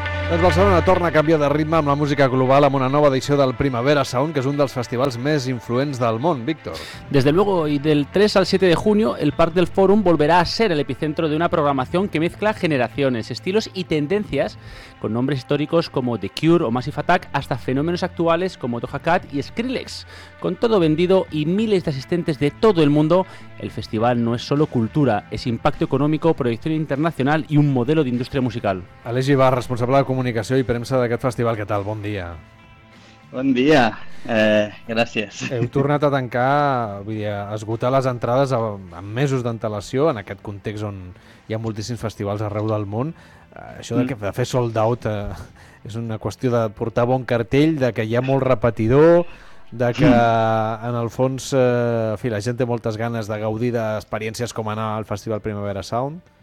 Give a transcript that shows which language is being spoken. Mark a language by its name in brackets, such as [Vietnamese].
[Catalan] Doncs Barcelona torna a canviar de ritme amb la música global amb una nova edició del Primavera Sound, que és un dels festivals més influents del món, Víctor. [Spanish] Desde luego, y del 3 al 7 de junio, el Parc del Fòrum volverá a ser el epicentro de una programación que mezcla generaciones, estilos y tendencias, con nombres históricos como The Cure o Massive Attack, hasta fenómenos actuales como Doja Cat y Skrillex. Con todo vendido y miles de asistentes de todo el mundo, el festival no es solo cultura, es impacto económico, proyección internacional y un modelo de industria musical. [Catalan] Aleix Ibar, responsable de comunicació i premsa d'aquest festival. Què tal? Bon dia. Bon dia. Gràcies. Heu tornat a tancar, vull dir, a esgotar les entrades amb mesos d'antelació en aquest context on hi ha moltíssims festivals arreu del món. Això de fer sold out és una qüestió de portar bon cartell, de que hi ha molt repetidor, de que en el fons la gent té moltes ganes de gaudir d'experiències com anar al Festival Primavera Sound.